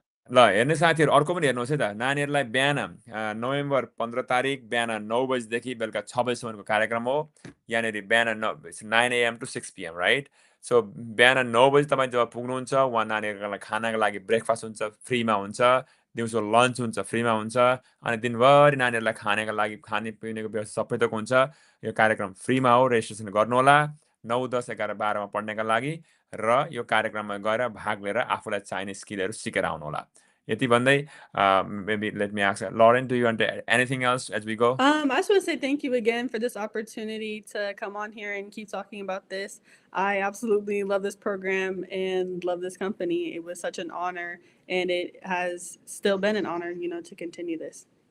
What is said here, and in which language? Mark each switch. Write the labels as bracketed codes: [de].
[ne] ल हेर्ने साथीहरू, अर्को पनि हेर्नुहोस् है त, नानीहरूलाई बिहान नोभेम्बर 15 तारिक बिहान 9 बजीदेखि बेलुका 6 बजीसम्मको कार्यक्रम हो। यहाँनिर बिहान 9 AM to 6 PM, right? So बिहान 9 बजी तपाईँ जब पुग्नुहुन्छ, उहाँ नानीहरूको खानाको लागि ब्रेकफास्ट हुन्छ, फ्रीमा हुन्छ, दिउँसो लन्च हुन्छ, फ्रीमा हुन्छ, अनि दिनभरि नानीहरूलाई खानेको लागि खानेपिनेको व्यवस्था सबै थोक हुन्छ। यो कार्यक्रम फ्रीमा हो, रेजिस्ट्रेसन गर्नुहोला 9, 10, 11, 12मा पढ्नेका लागि, र यो कार्यक्रममा गएर भाग लिएर आफूलाई चाहिने स्किलहरू सिकेर आउनुहोला। यति भन्दै [en] maybe let me ask Lauren, do you want to add anything else as we go? I just want to say thank you again for this opportunity to come on here and keep talking about this. I absolutely love this program and love this company. It was such an honor, and it has still been an honor, to continue this.